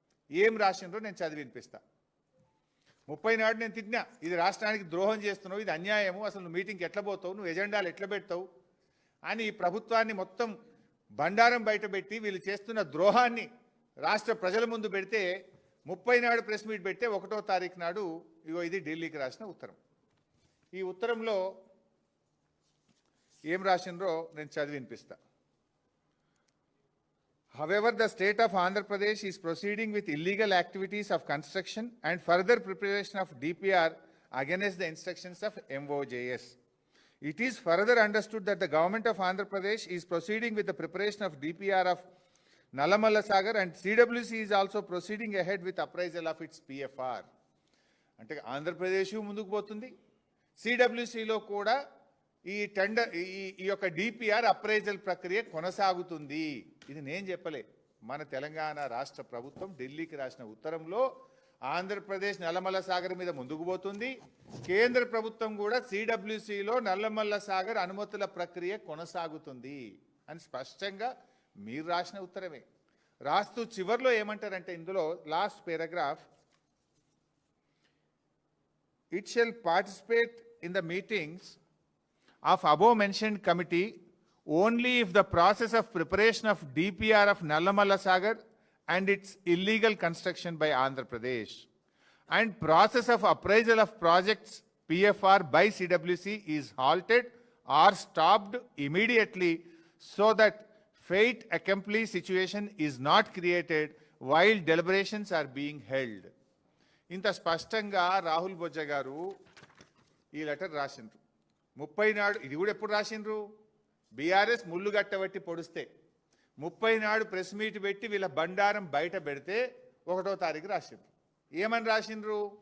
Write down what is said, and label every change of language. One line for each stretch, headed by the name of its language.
Telugu: ఏం రాసిండ్రో నేను చదివి వినిపిస్తా. 30 నాడు నేను తిన్నా, ఇది రాష్ట్రానికి ద్రోహం చేస్తున్నావు, ఇది అన్యాయము, అసలు నువ్వు మీటింగ్కి ఎట్లా పోతావు, నువ్వు ఎజెండాలు ఎట్లా పెడతావు అని ప్రభుత్వాన్ని మొత్తం బండారం బయటపెట్టి వీళ్ళు చేస్తున్న ద్రోహాన్ని రాష్ట్ర ప్రజల ముందు పెడితే 30 నాడు ప్రెస్ మీట్ పెడితే 1వ తారీఖు నాడు ఇగో ఇది ఢిల్లీకి రాసిన ఉత్తరం. ఈ ఉత్తరంలో ఏం రాసిండ్రో నేను చదివి వినిపిస్తా.
English: However, the state of Andhra Pradesh is proceeding with illegal activities of construction and further preparation of DPR against the instructions of MOJS. It is further understood that the government of Andhra Pradesh is proceeding with the preparation of DPR of Nallamalla Sagar and CWC is also proceeding ahead with appraisal of its PFR.
Telugu: అంటే ఆంధ్రప్రదేశ్ ముందుకు పోతుంది, సిడబ్ల్యూసిలో కూడా ఈ tender ఈ యొక్క DPR appraisal ప్రక్రియ కొనసాగుతుంది. ఇది నేను చెప్పలే, మన తెలంగాణ రాష్ట్ర ప్రభుత్వం ఢిల్లీకి రాసిన ఉత్తరంలో ఆంధ్రప్రదేశ్ నల్లమల్ల సాగర్ మీద ముందుకు పోతుంది, కేంద్ర ప్రభుత్వం కూడా సిడబ్ల్యూసిలో నల్లమల్ల సాగర్ అనుమతుల ప్రక్రియ కొనసాగుతుంది అని స్పష్టంగా మీరు రాసిన ఉత్తరమే. రాస్తూ చివర్లో ఏమంటారంటే ఇందులో last paragraph,
English: it shall participate in the meetings of above mentioned committee only if the process of preparation of DPR of Nallamalla Sagar and its illegal construction by Andhra Pradesh and process of appraisal of projects PFR by CWC is halted or stopped immediately so that fate accomplished situation is not created while deliberations are being held.
Telugu: ఇంత స్పష్టంగా రాహుల్ బొజ్జ గారు ఈ letter రాసిండ్రు. 30 నాడు ఇది కూడా ఎప్పుడు రాసిండ్రు? BRS ముళ్ళు గట్టబట్టి పొడిస్తే 30 నాడు ప్రెస్ మీట్ పెట్టి వీళ్ళ బండారం బయట పెడితే 1వ తారీఖు రాసిండ్రు. ఏమని రాసిండ్రు?